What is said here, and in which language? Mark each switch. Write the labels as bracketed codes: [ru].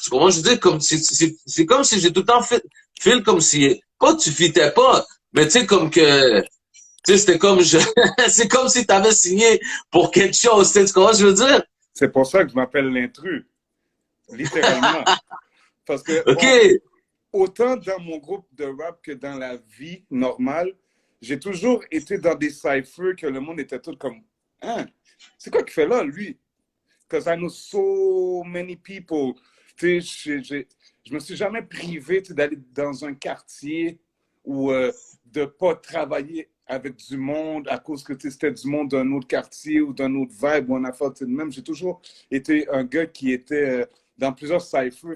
[fr] Tu comprends? Je veux dire, comme, c'est comme si j'ai tout le temps fait comme si, pas que tu fitais pas, mais tu sais, comme que, tu sais, c'était comme c'est comme si tu avais signé pour quelque chose. Tu sais, tu comprends ce que je veux dire? C'est pour ça que je m'appelle l'intrus, littéralement. Parce que, OK. bon, autant dans mon groupe de rap que dans la vie normale, j'ai toujours été dans des cyphers que le monde était tout comme, hein, c'est quoi qu'il fait là, lui? [en] Because I know so many people. [fr] Tu sais, je me suis jamais privé, tu sais, d'aller dans un quartier ou de pas travailler avec du monde à cause que tu sais, c'était du monde d'un autre quartier ou d'un autre vibe ou un affaire de même. J'ai toujours été un gars qui était dans plusieurs cyphers.